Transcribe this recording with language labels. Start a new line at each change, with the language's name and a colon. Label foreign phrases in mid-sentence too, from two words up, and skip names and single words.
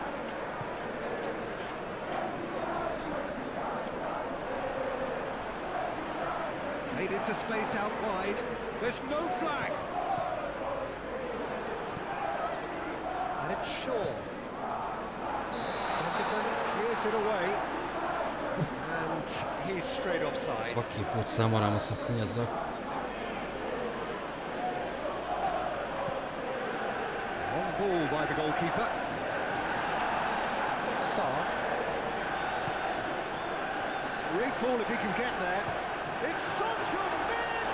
English: Played into space out wide. There's no flag. And it's Shaw. Van de Ven clears it away. And he's straight offside.
Croatian: Svaki put samo moramo se funjat za...
English: Long ball by the goalkeeper. Sarr. Great ball if he can get there. It's Son Heung-min!